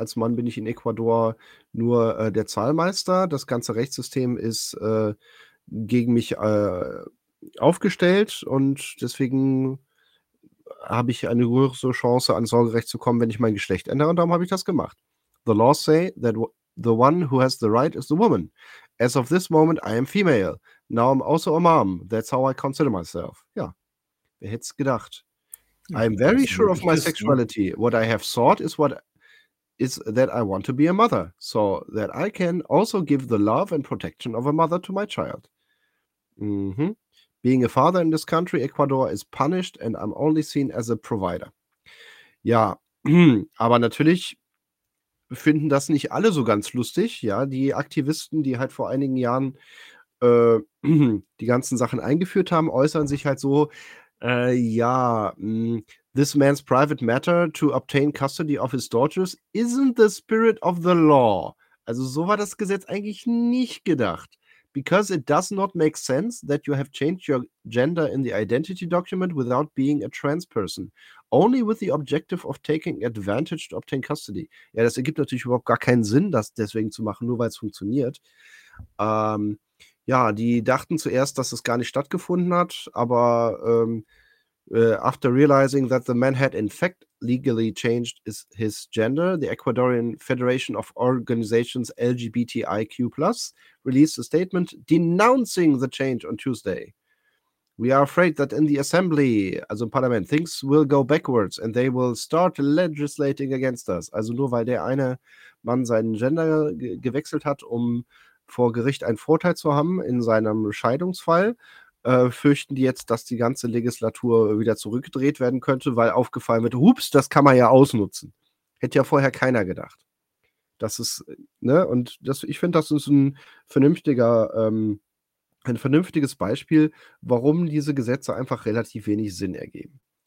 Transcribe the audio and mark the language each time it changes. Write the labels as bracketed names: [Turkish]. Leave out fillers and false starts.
[German] Als Mann bin ich in Ecuador nur der Zahlmeister. Das ganze Rechtssystem ist gegen mich aufgestellt und deswegen habe ich eine größere Chance, an Sorgerecht zu kommen, wenn ich mein Geschlecht ändere, und darum habe ich das gemacht. [English] The laws say that the one who has the right is the woman. As of this moment, I am female. Now I'm also a mom. That's how I consider myself. [German] Ja, wer hätte es gedacht? [English] Ja, I'm very sure of my sexuality. What I have sought is what is that I want to be a mother, so that I can also give the love and protection of a mother to my child. Mhm. Being a father in this country, Ecuador, is punished and I'm only seen as a provider. [German] Ja, aber natürlich finden das nicht alle so ganz lustig. Ja, die Aktivisten, die halt vor einigen Jahren die ganzen Sachen eingeführt haben, äußern sich halt so, [English] this man's private matter to obtain custody of his daughters isn't the spirit of the law. [German] Also so war das Gesetz eigentlich nicht gedacht. [English] Because it does not make sense that you have changed your gender in the identity document without being a trans person. Only with the objective of taking advantage to obtain custody. [German] Ja, das ergibt natürlich überhaupt gar keinen Sinn, das deswegen zu machen, nur weil es funktioniert. Ja, die dachten zuerst, dass es gar nicht stattgefunden hat, aber [English] after realizing that the man had in fact legally changed his gender, the Ecuadorian Federation of Organizations LGBTIQ+, released a statement denouncing the change on Tuesday. We are afraid that in the assembly, [German] also im Parlament, [English] things will go backwards and they will start legislating against us. [German] Also nur weil der eine Mann seinen Gender gewechselt hat, um vor Gericht einen Vorteil zu haben in seinem Scheidungsfall, fürchten die jetzt, dass die ganze Legislatur wieder zurückgedreht werden könnte, weil aufgefallen wird, hups, das kann man ja ausnutzen. Hätte ja vorher keiner gedacht. Das ist, ne, und das, ich finde, das ist ein vernünftiges Beispiel, warum diese Gesetze einfach relativ wenig Sinn ergeben.